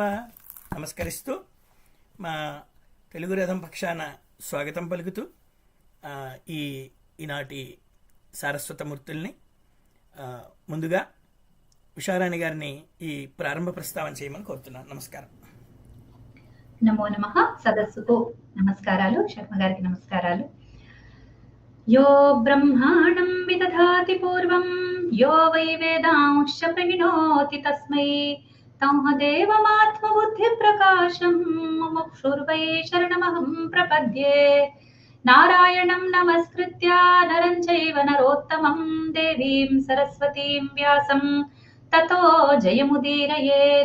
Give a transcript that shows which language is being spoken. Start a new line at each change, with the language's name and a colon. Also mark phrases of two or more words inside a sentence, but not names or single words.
Telugu: నమస్కరిస్తూ మా తెలుగు రథం పక్షాన స్వాగతం పలుకుతూ ఈనాటి సారస్వతమూర్తుల్ని ముందుగా ఉషారాణి గారిని ఈ ప్రారంభ ప్రస్తావన చేయమని కోరుతున్నాను. నమస్కారం. నమో నమః. సదస్సుకు నమస్కారాలు. శర్మ గారికి నమస్కారాలు.
Sanskrit: यो ब्रह्माणं विदधाति पूर्वं यो वै वेदांश्च प्रहिणोति तस्मै तंहदेवमात्मबुद्धिप्रकाशं मुमुक्षुर्वै शरणमहं प्रपद्ये. नारायणं नमस्कृत्य नरं चैव नरोत्तमं देवीं सरस्वतीं व्यासं ततो जयमुदीरयेत्.